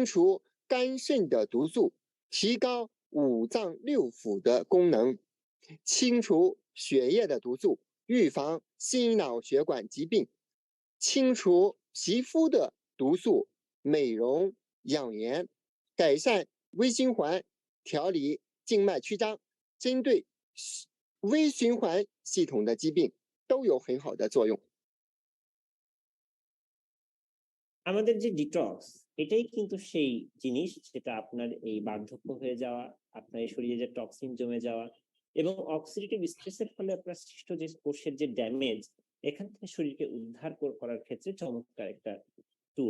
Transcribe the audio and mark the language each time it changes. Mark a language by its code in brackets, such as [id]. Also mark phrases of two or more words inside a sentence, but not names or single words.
[zh] 除肝肾的毒素，提高五脏六腑的功能，清除血液的毒素，预防心脑血管疾病，清除皮肤的毒素，美容养颜，改善微循环，调理静脉曲张，针对微循环系统的疾病都有很好的作用。 [bn] আমাদের যে ডিটক্স, এটাই কিন্তু সেই জিনিস যেটা আপনার এই বার্ধক্য হয়ে যাওয়া, আপনার এই শরীরে যে টক্সিন জমে যাওয়া এবং [en] oxidative stress [bn] ফলে আপনার সৃষ্ট যে কোষের যে ড্যামেজ, এখান থেকে শরীরকে উদ্ধার করার ক্ষেত্রে চমৎকার একটা টুল।